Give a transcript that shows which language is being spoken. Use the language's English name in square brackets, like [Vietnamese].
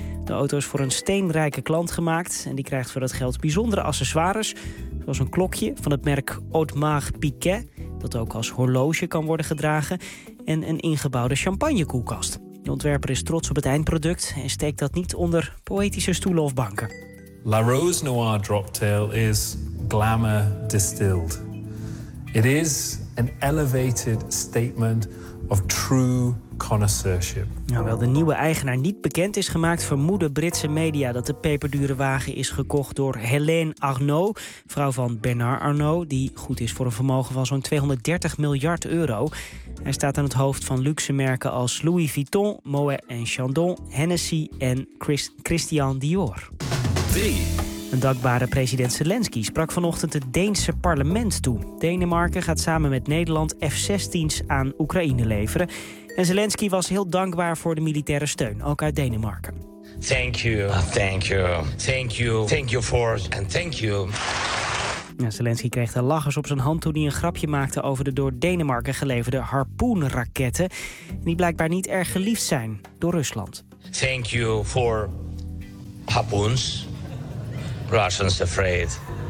[Dutch] De auto is voor een steenrijke klant gemaakt en die krijgt voor dat geld bijzondere accessoires. Zoals een klokje van het merk Audemars Piguet, dat ook als horloge kan worden gedragen. En een ingebouwde champagnekoelkast. De ontwerper is trots op het eindproduct en steekt dat niet onder poëtische stoelen of banken. [English] La Rose Noire Droptail is glamour distilled. It is an elevated statement of true connoisseurship. [Dutch] Hoewel de nieuwe eigenaar niet bekend is gemaakt, vermoeden Britse media dat de peperdure wagen is gekocht door Hélène Arnault, vrouw van Bernard Arnault, die goed is voor een vermogen van zo'n 230 miljard euro. Hij staat aan het hoofd van luxe merken als Louis Vuitton, Moët & Chandon, Hennessy en Christian Dior. 3. Een dankbare president Zelensky sprak vanochtend het Deense parlement toe. Denemarken gaat samen met Nederland F-16's aan Oekraïne leveren. En Zelensky was heel dankbaar voor de militaire steun, ook uit Denemarken. [English] Thank you, thank you, thank you, thank you for and thank you. [Dutch] Ja, Zelensky kreeg de lachers op zijn hand toen hij een grapje maakte over de door Denemarken geleverde harpoenraketten, die blijkbaar niet erg geliefd zijn door Rusland. [English] Thank you for harpoons. Russians afraid.